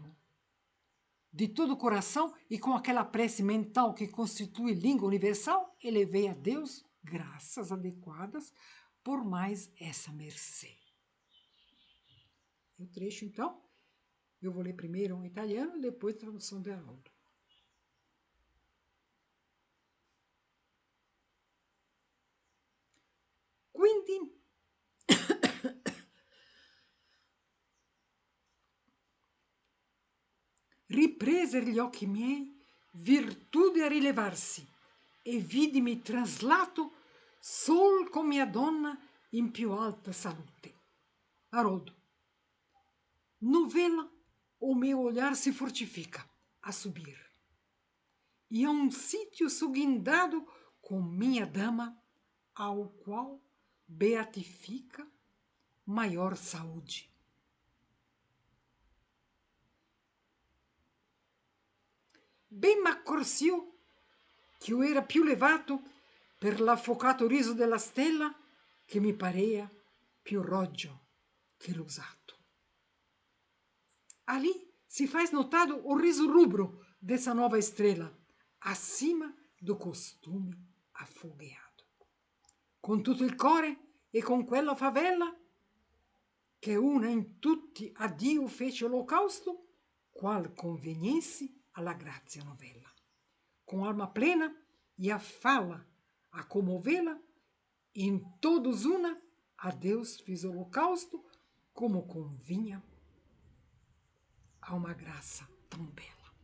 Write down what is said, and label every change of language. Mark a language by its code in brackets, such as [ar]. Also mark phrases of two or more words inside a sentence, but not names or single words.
[pt] De todo o coração e com aquela prece mental que constitui língua universal, elevei a Deus graças adequadas por mais essa mercê. E o trecho, então, eu vou ler primeiro em italiano e depois a tradução de Haroldo. [it] Quindi ripreser gli occhi miei virtude a rilevarsi e vidimi traslato sol con mia donna in più alta salute. [pt] Haroldo. Novela, o meu olhar se fortifica a subir. E a um sítio suguindado com minha dama, ao qual beatifica maior saúde. [it] Ben m'accorsi che io era più levato per l'affocato riso della stella che mi parea più roggio che l'usato. [pt] Ali se faz notado o riso rubro dessa nova estrela, acima do costume afogueado. [it] Con tutto il core e con quella favela, che una in tutti a Dio fece olocausto, qual conveniesse alla grazia novella. [pt] Com alma plena e a fala a comovê-la, em todos una, a Deus fiz holocausto, como convinha a uma graça tão bela.